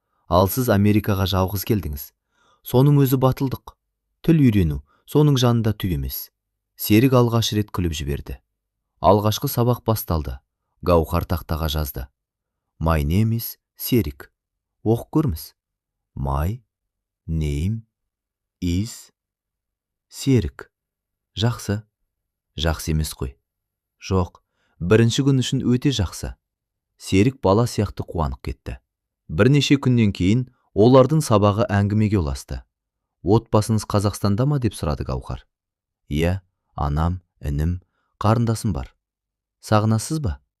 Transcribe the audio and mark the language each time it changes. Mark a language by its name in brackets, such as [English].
[Kazakh] Ал сіз Америкаға жалғыз келдіңіз. Соның өзі батылдық. Тіл үйрену соның жанында түк емес. Серік алғаш рет күліп жіберді. Алғашқы сабақ басталды. Гаухар тақтаға жазды: [English] My name is Серік. [Kazakh] Оқып көрміз. [English] My name is Серік. [Kazakh] Жақсы. Жақсы емес қой. Жоқ, бірінші күн үшін өте жақсы. Серік бала сияқты қуанып кетті. Бірнеше күннен кейін олардың сабағы әңгімеге ұласты. Отбасыңыз Қазақстанда ма деп сұрады Гаухар. Иә, анам, інім, қарындасым бар. Сағынасыз ба?